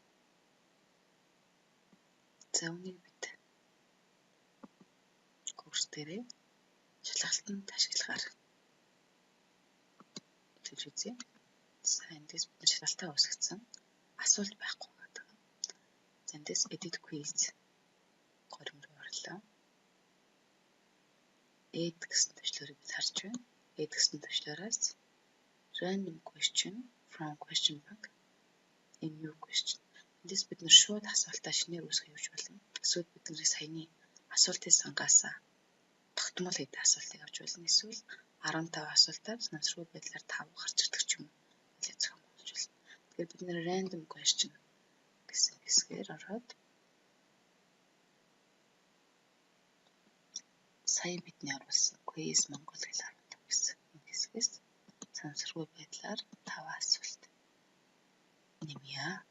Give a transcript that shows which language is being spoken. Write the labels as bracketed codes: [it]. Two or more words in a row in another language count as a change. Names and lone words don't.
[mn] За үүнийг бид курс дээрээ шалгалтанд ашиглахаар хэлж үзье. За эндээс бид шалгалтаа үүсгэсэн асуулт байхгүй гэдэг. За эндээс [en] edit quiz [mn] горим руу орлоо. Add гэсэн төшлөөрийг бид харж байна. Add гэсэн төшлөөраас [en] random question from question bank a new question. [mn] Эндээс бид нар шууд асуултаа шинээр үүсгэж явж болно. Эсвэл бидний саяны асуултын сангаас тогтмол хэд асуултыг авч болно. Эсвэл 15 асуултаар санамсргүй байдлаар 5 гарч ирдэг ч юм уу. Хэлээ зохион байгуулж болно. Тэгэхээр бид нэр [en] random question [mn] гэсэн хэсгээр ороод сая бидний оруулсан quiz Монгол хэл 15 гэсэн энэ хэсгээс сансаргүй байдлаар 5 асуулт нэмье.